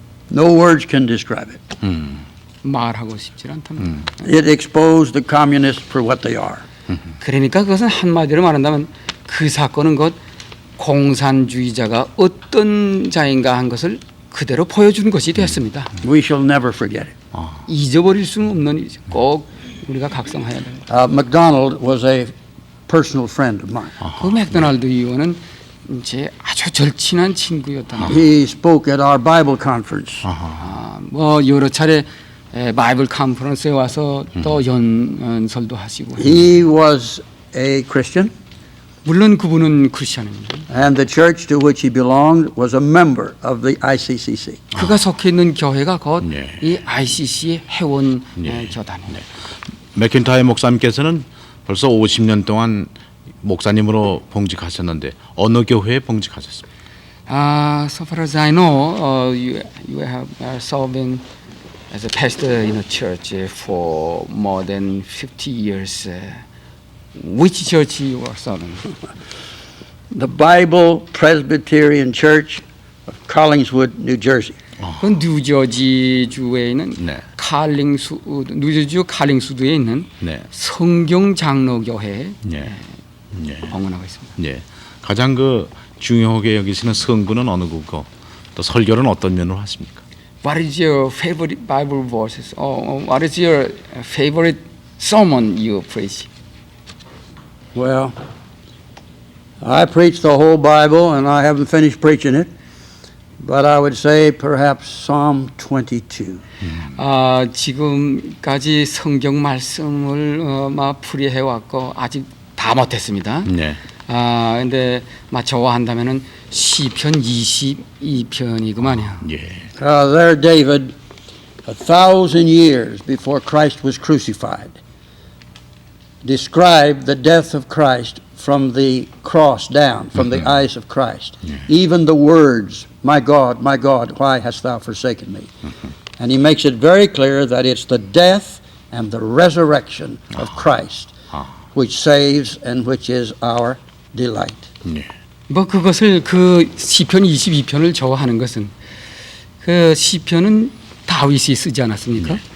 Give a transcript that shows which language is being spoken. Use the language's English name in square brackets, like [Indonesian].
[English] No words can describe it. [Korean] 말하고 싶지 않답니다. [English] It exposed the communists for what they are. [Korean] 그러니까 그것은 한마디로 말한다면 그 사건은 곧 공산주의자가 어떤 자인가 한 것을 그대로 보여주는 것이 되었습니다. [English] We shall never forget it. [Korean] 잊어버릴 수는 없는 일이죠. 꼭 우리가 각성해야 됩니다. [English] McDonald was a personal friend of mine. [Korean] 그 맥도날드 의원은 제 아주 절친한 친구였다. [English] He spoke at our Bible conference. [Korean] 뭐 여러 차례 바이블 컨퍼런스에 와서 또 연설도 하시고. [English] He was a Christian, [Korean] 물론 그분은 크리스천입니다. [English] and the church to which he belonged was a member of the ICCC. [Korean] 그가 속해 있는 교회가 곧 네. 이 ICC의 회원 네. 교단입니다. 맥킨타이어 목사님께서는 벌써 50년 동안 목사님으로 봉직하셨는데 어느 교회에 봉직하셨습니까? [English] So far as I know, you have serving as a pastor in a church for more than 50 years. Which church you are serving? The Bible Presbyterian Church of Collingswood, New Jersey. [Korean] 그 뉴저지 주에 있는 네. 뉴저지주 칼링수드에 있는 네. 성경 장로교회에 네. 네. 방문하고 있습니다. 네. 가장 중요하게 여기시는 성구는 어느 구고 또 설교는 어떤 면으로 하십니까? [English] What is your favorite Bible verses? What is your favorite sermon you preach? Well, I preach the whole Bible, and I haven't finished preaching it, but I would say perhaps Psalm 22. [Korean] 지금까지 성경 말씀을 풀이해 왔고 아직 다 못했습니다. 네. 근데 저한다면은 시편 22편이구만요. 예. [English] There David, 1,000 years before Christ was crucified, described the death of Christ from the cross down, from the eyes of Christ. Even the words, my God, why hast thou forsaken me? And he makes it very clear that it's the death and the resurrection of Christ which saves and which is our delight. [Korean] 네. 그것을 그 시편 22편을 저하는 것은 그 시편은 다윗이 쓰지 않았습니까?